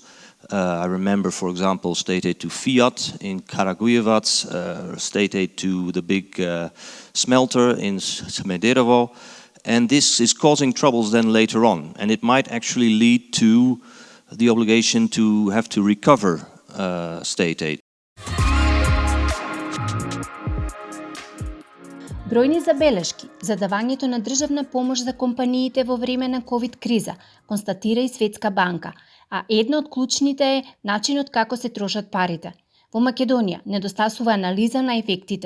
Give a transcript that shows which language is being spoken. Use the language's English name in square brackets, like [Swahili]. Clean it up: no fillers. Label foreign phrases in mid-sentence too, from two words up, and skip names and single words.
[English] I remember, for example, state aid to Fiat in Karagujevac, state aid to the big smelter in Smederevo. And this is causing troubles then later on. And it might actually lead to the obligation to have to recover state aid. [Macedonian] Бројни забелешки за давањето на државна помош за компаниите во време на ковид криза, констатира и Светска банка, а една од клучните е начинот како се трошат парите. Во Македонија недостасува анализа на ефектите.